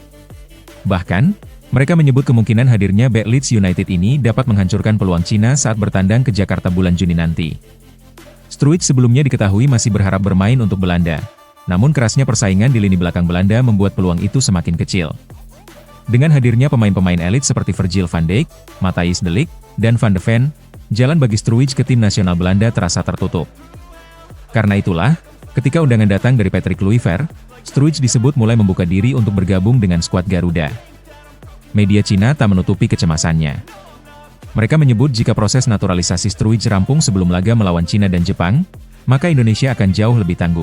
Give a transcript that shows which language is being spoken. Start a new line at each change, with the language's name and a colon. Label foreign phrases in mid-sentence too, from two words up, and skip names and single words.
Indonesian: Bahkan, mereka menyebut kemungkinan hadirnya bek Leeds United ini dapat menghancurkan peluang Cina saat bertandang ke Jakarta bulan Juni nanti. Struijk sebelumnya diketahui masih berharap bermain untuk Belanda, namun kerasnya persaingan di lini belakang Belanda membuat peluang itu semakin kecil. Dengan hadirnya pemain-pemain elit seperti Virgil van Dijk, Matthijs de Ligt, dan Van de Ven, jalan bagi Struijk ke tim nasional Belanda terasa tertutup. Karena itulah, ketika undangan datang dari Patrick Kluivert, Struijk disebut mulai membuka diri untuk bergabung dengan skuad Garuda. Media Cina tak menutupi kecemasannya. Mereka menyebut jika proses naturalisasi Struijk rampung sebelum laga melawan Cina dan Jepang, maka Indonesia akan jauh lebih tangguh.